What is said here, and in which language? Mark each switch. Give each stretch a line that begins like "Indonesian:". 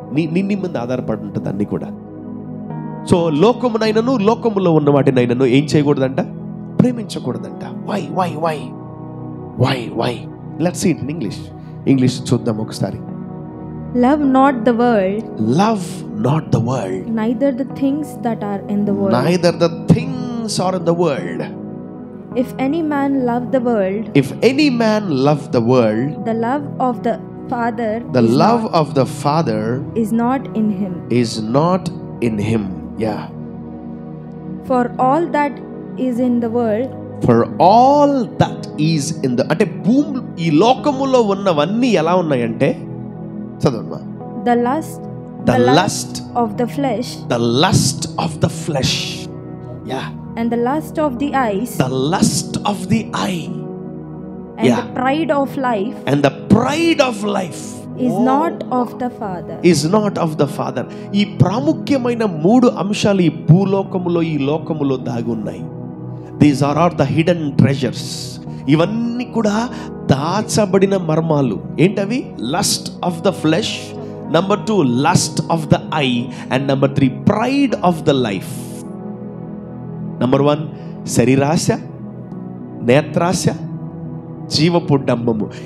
Telugu: నీ మీద ఆధారపడి ఉంటుంది అన్ని కూడా. సో లోకమునైనను లోకములో ఉన్న వాటినైనను ఏం చేయకూడదంట? ప్రేమించకూడదంట.
English: why why why why why let's see it in English
Telugu: చూద్దాం ఒకసారి.
English: Love not the world. Love not the world. Neither the things that are in the world. Neither the things are in the world. If any man love the world. If any man love the world. The love of the Father. The love of the Father. Is not in him. Is not in him. Yeah. For all that is in the world. For all that is in the.
Telugu: అంటే భూమి ఈ లోకములో ఉన్నవన్నీ ఎలా ఉన్నాయంటే చదవమ్మా.
English: The lust of the flesh. The lust of the flesh. Yeah. And the lust of the eyes. The lust of the eye. And the pride of life. And the pride of life. Is not of the Father. Is not of the Father.
Telugu: ఈ ప్రాముఖ్యమైన 3 అంశాలు ఈ భూలోకములో ఈ లోకములో దాగి ఉన్నాయి.
English: These are all the hidden treasures.
Telugu: ఇవన్నీ కూడా దాచబడిన మర్మాలు. ఏంటవి?
English: Lust of the flesh, number 2 lust of the eye, and number 3 pride of the life.
Telugu: Number 1 శరీరాశ, నేత్రాశ, జీవపు డంబము.